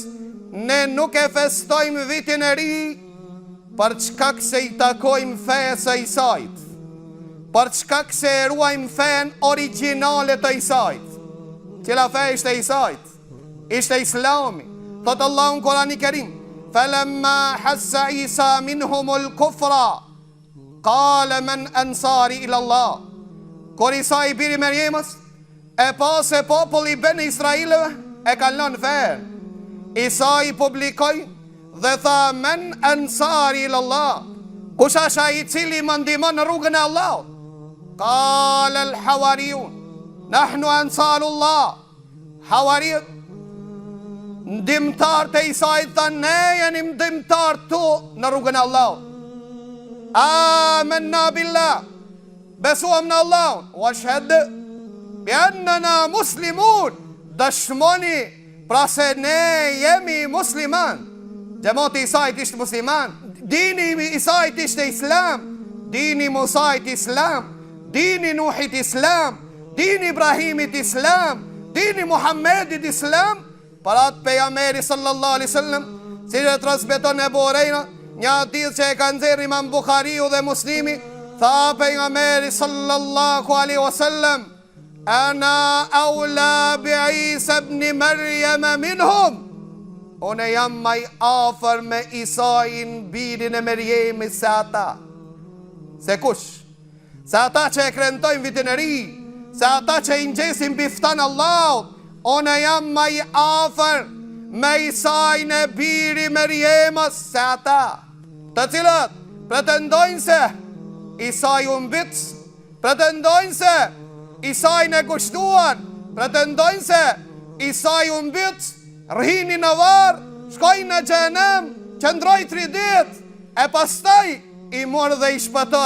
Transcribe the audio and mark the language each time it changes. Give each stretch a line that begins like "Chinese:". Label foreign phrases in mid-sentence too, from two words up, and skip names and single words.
Albanian: Ne nuk e festojmë vitin e ri për çkak se i takojmë fesë e Isait. për çka se e ruajmë fen origjinale të Isait. Cila fe ishte Isait? Ishte Islami. Thot Allahu në Kur'an i Kerim:
Arabic: "فلما أحس عيسى منهم الكفر قال من أنصاري إلى الله."
Albanian: Kur Isa i biri Merjemës, e pa se populli ben Israilëve e ka lënë fen. Isa i publikoi dhe tha:
Arabic: "من أنصاري إلى الله."
Albanian: Kush është ai i cili më ndihmon në rrugën e Allahut?
Arabic: قال الحواريون نحن أنصار الله.
Albanian: Hawariut, ndihmtar të Isait, thanë: "Ne jemi ndihmtar tu në rrugën e Allahut."
Arabic: آمنا بالله,
Albanian: besuam në Allahun,
Arabic: واشهد بأنا مسلمون,
Albanian: dëshmoni pra se ne jemi musliman. Xhamati Isait ishte musliman, dini i Isait ishte Islam, dini Musait Islam, dini Nuhit Islam, dini Ibrahimit Islam, dini Muhammedit Islam. Para të pejgamberi
Arabic: صلى الله عليه وسلم,
Albanian: si që transmeton Ebu Hurajra, një hadith që e ka nxjerrë Imam Buhariu dhe Muslimi, tha pejgamberi
Arabic: صلى الله عليه وسلم: "أنا أولى بعيسى ابن مريم منهم."
Albanian: Unë jam maj afër me Isain, birin e Merjemit, se ata. Se kush? Se ata që e krentojnë vitin e ri, se ata që i ngjesin biftan Allahut. Unë jam maj afër me Isain e biri Merjemës, se ata, të cilët pretendojnë se Isai u mbit, pretendojnë se Isain e kushtuan, pretendojnë se Isai u mbit, rrihini në varë, shkojnë në xhenem, qëndroj 3 ditë, e pastaj i morë dhe i shpëtoj.